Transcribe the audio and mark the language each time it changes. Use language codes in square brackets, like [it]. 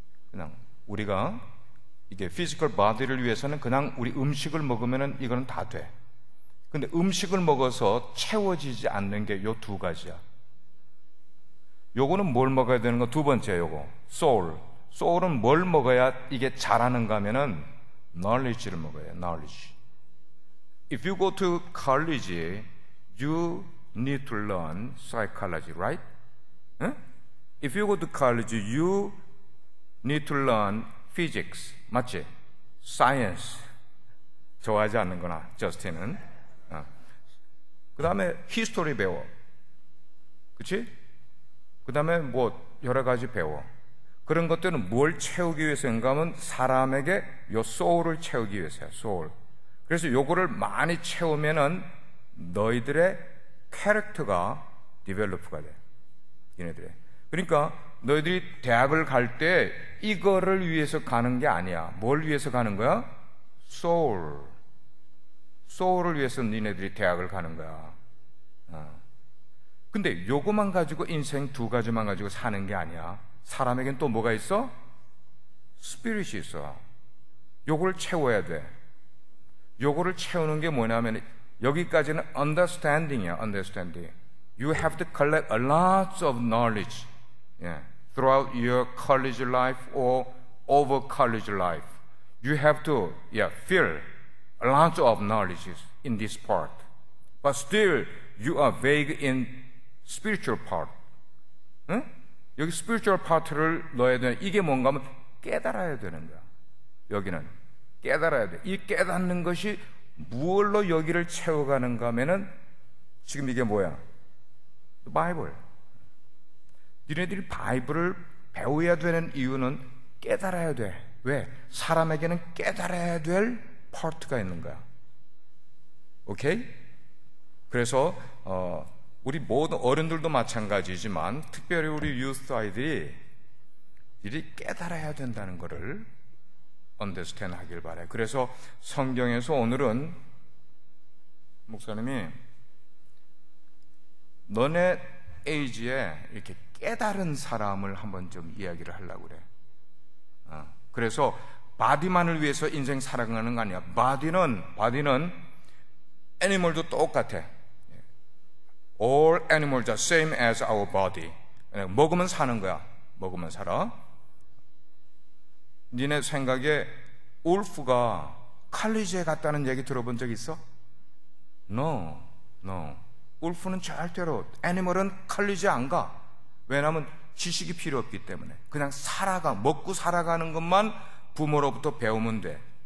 [ko] 그냥 우리가 이게 피지컬 바디를 위해서는 그냥 우리 음식을 먹으면은 이거는 다 돼. 근데 음식을 먹어서 채워지지 않는 게 요 두 가지야. 요거는 뭘 먹어야 되는 거? 두 번째 요거 소울. 소울은 뭘 먹어야 이게 자라는가 하면은 knowledge를 먹어야 해. [en] knowledge. If you go to college, you need to learn psychology, right? If you go to college, you need to learn physics. [ko] 맞지? science. 좋아하지 않는구나, 저스틴은. 그 다음에 history 배워. 그치? 그 다음에 뭐 여러 가지 배워. 그런 것들은 뭘 채우기 위해서인가 하면 사람에게 요 soul을 채우기 위해서야. [en] soul. [ko] 그래서 요거를 많이 채우면은 너희들의 캐릭터가 디벨롭가 돼. 얘네들의. 그러니까 너희들이 대학을 갈 때 이거를 위해서 가는 게 아니야. 뭘 위해서 가는 거야? soul. soul을 위해서 니네들이 대학을 가는 거야. 근데 요거만 가지고 인생 두 가지만 가지고 사는 게 아니야. 사람에겐 또 뭐가 있어? 스피릿이 있어. 요걸 채워야 돼. 요거를 채우는 게 뭐냐면 여기까지는 understanding이야. [en] understanding. You have to collect a lot of knowledge throughout your college life or over college life. You have to fill a lot of knowledge in this part. But still you are vague in spiritual part. [ko] 응? 여기 spiritual part를 넣어야 되는 이게 뭔가 하면 깨달아야 되는 거야. 여기는 깨달아야 돼. 이 깨닫는 것이 무엇로 여기를 채워가는가 하면은 지금 이게 뭐야? 바이블. 니네들이 바이블을 배워야 되는 이유는 깨달아야 돼. 왜? 사람에게는 깨달아야 될 파트가 있는 거야. 오케이? 그래서 우리 모든 어른들도 마찬가지지만 특별히 우리 유스 아이들이 이리 깨달아야 된다는 것을 언더스탠드 하길 바래. 그래서 성경에서 오늘은 목사님이 너네 에이지에 이렇게 깨달은 사람을 한번 좀 이야기를 하려고 그래. 그래서 바디만을 위해서 인생 살아가는 거 아니야. 바디는 애니멀도 똑같아. [en] All animals are same as our body. [ko] 먹으면 사는 거야. 먹으면 살아. 니네 생각에 울프가 칼리지에 갔다는 얘기 들어본 적 있어? [en] No. [ko] 울프는 절대로, 애니멀은 칼리지에 안 가. 왜냐하면 지식이 필요 없기 때문에. 그냥 먹고 살아가는 것만 부모로부터 배우면 돼.